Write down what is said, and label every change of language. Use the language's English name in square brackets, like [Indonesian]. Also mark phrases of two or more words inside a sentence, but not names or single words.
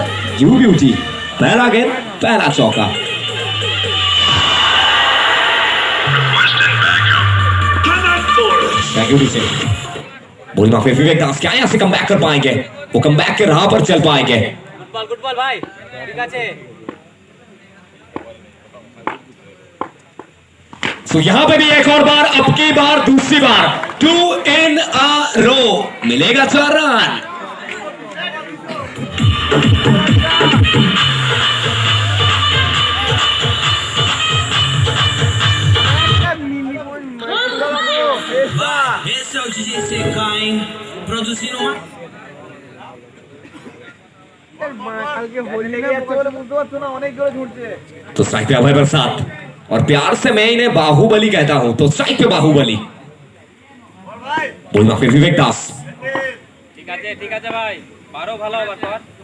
[English] you beauty, [Hindi] पहला गेंद, पहला चौका। बोली माफी विवेक दास क्या यहां से [English] come back [Hindi] कर पाएंगे? वो [English] come back [Hindi] के राह पर चल पाएंगे? [English] good ball [Hindi] भाई, ठीक है। तो यहां पे भी एक और बार, अब की बार दूसरी बार 2 [English] in a row, [Hindi] मिलेगा 4 रन। [Portuguese] Esse é o DJ CK, hein? Produzindo uma. [Hindi] तो स्ट्राइक पे अभय प्रसाद, और प्यार से मैं इन्हें बाहुबली कहता हूं, तो स्ट्राइक पे बाहुबली। बोल माफी विवेक दास। ठीक है भाई, [Bangla] বারো ভালো বর্তমান।